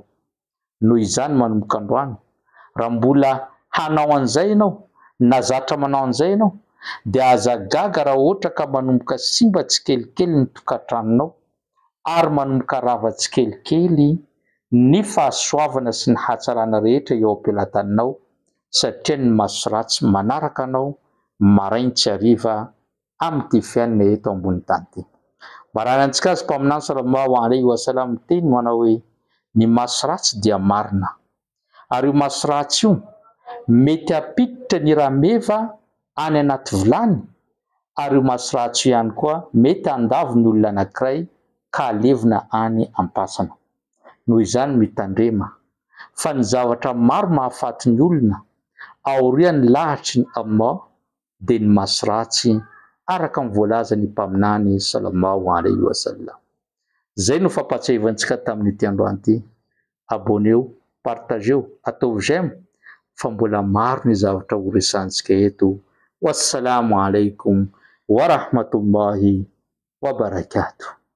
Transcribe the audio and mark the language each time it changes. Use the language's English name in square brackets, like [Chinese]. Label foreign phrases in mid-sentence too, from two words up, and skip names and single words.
[Malagasy] Noho izany manomboka androany, raha mbola hanao an'izay ianao, na zatra manao an'izay ianao, dia aza gaga raha ohatra ka manomboka simba tsikelikely ny tokantranonao, ary manomboka rava tsikelikely ny fahasoavana sy ny hatsarana rehetra eo ampelantananao, satria ny maso ratsy manaraka anao marainy tsy hariva amin'ity fiainana eto ambony tany ity. Marana antsika azy mpaminany [Arabic] صلى الله عليه وسلم [Malagasy] teny manao hoe ny maso ratsy dia marina, ary io maso ratsy io mety apiditra ny rameva any anaty vilany, ary io maso ratsy io ihany koa mety andavo ny olona anankiray ka alevina any ampasana. Noho izany mitandrema fa ny zavatra maro mahafaty ny olona aorian'ny lahatry ny Allah dia ny maso ratsy, araka ny voalaza ny mpaminany [Arabic] صلى الله عليه وسلم. [Malagasy] Zay no fampatsiavantsika tamin'ity androany ity. Abonneo, partageo, atao j'aime fa mbola maro ny zavatra ho resantsika eto. [Arabic] والسلام عليكم ورحمة الله وبركاته.